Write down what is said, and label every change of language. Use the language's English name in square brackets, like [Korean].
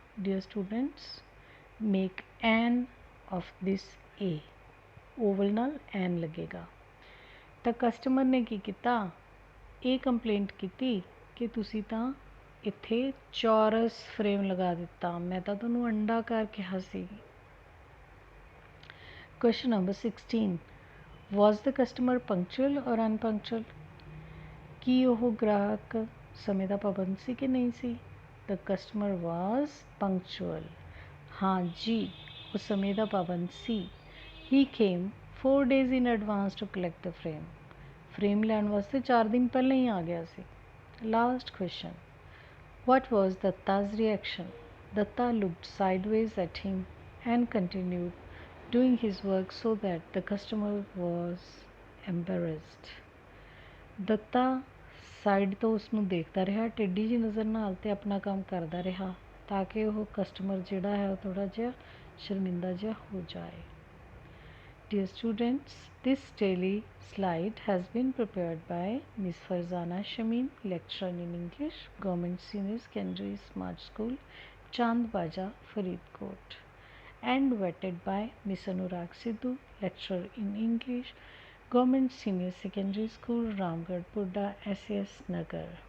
[English] Dear students, make an of this A. [Punjabi] oval ਨਾਲ n ਲੱਗੇਗਾ. ਤਾਂ ਕਸਟਮਰ ਨੇ ਕੀ ਕੀਤਾ? ਇਹ ਕੰਪਲੇਂਟ ਕੀਤੀ ਕਿ ਤੁਸੀਂ ਤਾਂ ਇੱਥੇ ਚੌਰਸ ਫਰੇਮ ਲਗਾ ਦਿੱਤਾ। ਮੈਂ ਤਾਂ ਤੁਹਾਨੂੰ ਅੰਡਾਕਾਰ ਕਿਹਾ ਸੀ। [English] Question number 16. Was the customer punctual or unpunctual? [Punjabi] ਕੀ ਉਹ ਗ੍ਰਾਹਕ ਸਮੇਂ ਦਾ ਪਾਬੰਦ ਸੀ ਕਿ ਨਹੀਂ ਸੀ? [English] The customer was punctual. [Punjabi] ਹਾਂ ਜੀ, ਉਹ ਸਮੇਂ ਦਾ ਪਾਬੰਦ ਸੀ। [English] He came 4 days in advance to collect the frame. [Punjabi] Frame ਲੈਣ ਵਾਸਤੇ 4 ਦਿਨ ਪਹਿਲਾਂ ਹੀ ਆ ਗਿਆ ਸੀ। [English] Last question. What was Datta's reaction? Datta looked sideways at him and continued doing his work so that the customer was embarrassed. [Punjabi] Dutta side ਤੋਂ ਉਸਨੂੰ ਦੇਖਦਾ ਰਿਹਾ ਟੇਢੀ ਜਿਹੀ ਨਜ਼ਰ ਨਾਲ ਤੇ ਆਪਣਾ ਕੰਮ ਕਰਦਾ ਰਿਹਾ ਤਾਂ ਕਿ ਉਹ ਕਸਟਮਰ ਜਿਹੜਾ ਹੈ ਉਹ ਥੋੜ੍ਹਾ ਜਿਹਾ ਸ਼ਰਮਿੰਦਾ ਜਿਹਾ ਹੋ ਜਾਏ। [English] Dear students, this daily slide has been prepared by Ms. Farzana Shameen, lecturer in English, Government Senior Secondary Smart School, Chandbaja, Faridkot, and vetted by Ms. Anurag Sidhu, lecturer in English, Government Senior Secondary School, Ramgarh Purda, SAS Nagar.